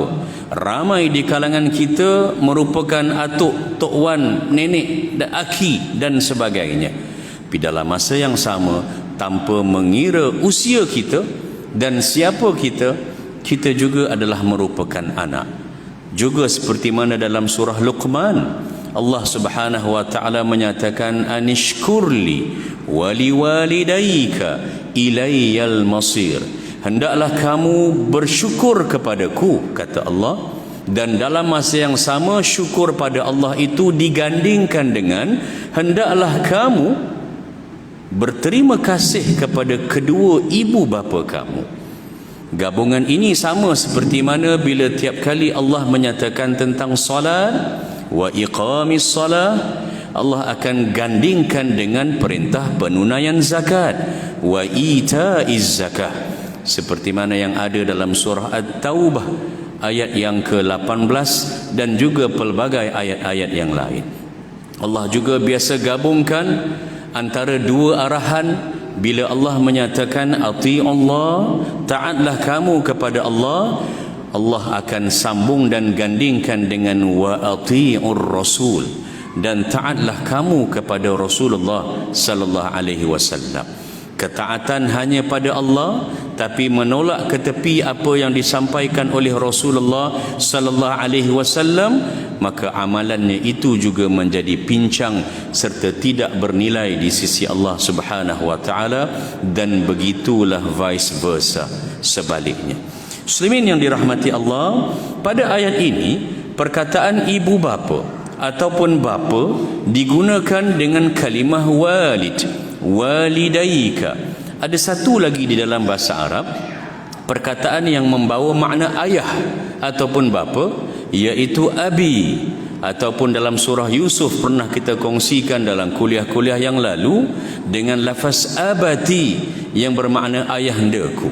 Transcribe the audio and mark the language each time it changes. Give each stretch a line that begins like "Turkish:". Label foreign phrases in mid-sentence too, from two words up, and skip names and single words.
Malay: Ramai di kalangan kita merupakan atuk, tok wan, nenek, aki dan sebagainya. Tapi dalam masa yang sama, tanpa mengira usia kita dan siapa kita, kita juga adalah merupakan anak. Juga seperti mana dalam surah Luqman Allah
Arabic: سبحانه وتعالى
Malay: menyatakan
Arabic: أن اشكر لي ولوالديك إلي المصير.
Malay: Hendaklah kamu bersyukur kepadaku, kata Allah. Dan dalam masa yang sama syukur pada Allah itu digandingkan dengan hendaklah kamu berterima kasih kepada kedua ibu bapa kamu. Gabungan ini sama seperti mana bila tiap kali Allah menyatakan tentang salat
Arabic: وإقام الصلاة,
Malay: Allah akan gandingkan dengan perintah penunaian zakat
Arabic: وإيتاء الزكاة,
Malay: seperti mana yang ada dalam surah At-Taubah ayat yang ke-18 dan juga pelbagai ayat-ayat yang lain. Allah juga biasa gabungkan antara dua arahan bila Allah menyatakan ati'ullah, taatlah kamu kepada Allah, Allah akan sambung dan gandingkan dengan
Arabic: وأطيعوا الرسول,
Malay: dan taatlah kamu kepada Rasulullah
Arabic: صلى الله عليه وسلم.
Malay: Ketaatan hanya pada Allah tapi menolak ke tepi apa yang disampaikan oleh Rasulullah
Arabic: صلى الله عليه وسلم,
Malay: maka amalannya itu juga menjadi pincang serta tidak bernilai di sisi Allah
Arabic: سبحانه وتعالى,
Malay: dan begitulah
English: vice versa
Malay: sebaliknya. Muslimin yang dirahmati Allah, pada ayat ini perkataan ibu bapa ataupun bapa digunakan dengan kalimah walid, walidaika. Ada satu lagi di dalam bahasa Arab, perkataan yang membawa makna ayah ataupun bapa, iaitu abi, ataupun dalam surah Yusuf pernah kita kongsikan dalam kuliah-kuliah yang lalu dengan lafaz abati yang bermakna ayahandaku.